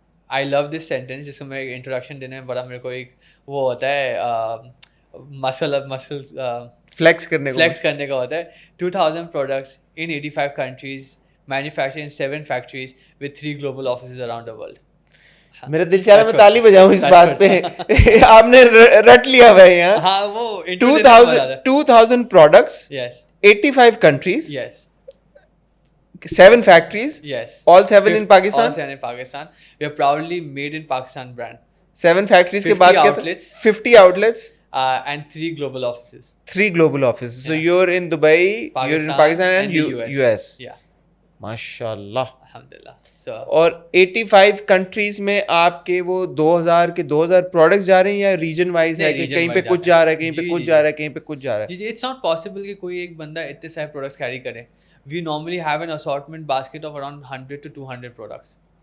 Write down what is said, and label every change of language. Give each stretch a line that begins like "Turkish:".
English: I love this sentence,
Urdu: جس کو میں انٹروڈکشن دینے میں بڑا میرے کو ایک وہ ہوتا ہے, مسلس فلیکس کرنے کا ہوتا ہے.
English: 2000 products in 85 countries, manufactured in 7 factories with 3 global offices around the world.
Urdu: میرا دل چاہ رہا میں تالی بجاؤں اس بات پہ, آپ نے رٹ لیا ہوا ہے یہاں. ہاں وہ
English: 2000 products, yes, 85 countries, yes, 7 factories, yes, all 7 in Pakistan. All 7 in Pakistan. We are proudly made in Pakistan brand.
Urdu: 7 factories کے بعد کیا تھا?
English: 50 outlets. And 3 global offices. 3 global offices. So you're in Dubai, you're in Pakistan and US. Yeah. MashaAllah. Alhamdulillah. So
Urdu: اور 85 countries میں آپ کے وہ 2000 products جا رہے ہیں, یا ریجن وائز ہے کہ کہیں پہ کچھ جا رہا ہے, کہیں پہ کچھ جا رہا ہے, کہیں پہ کچھ جا رہا ہے؟
English: جی it's not possible
Urdu: کہ کوئی ایک بندہ اتنے سارے پروڈکٹس کیری کرے.
English: We normally have an assortment basket of around 100 to 200 products.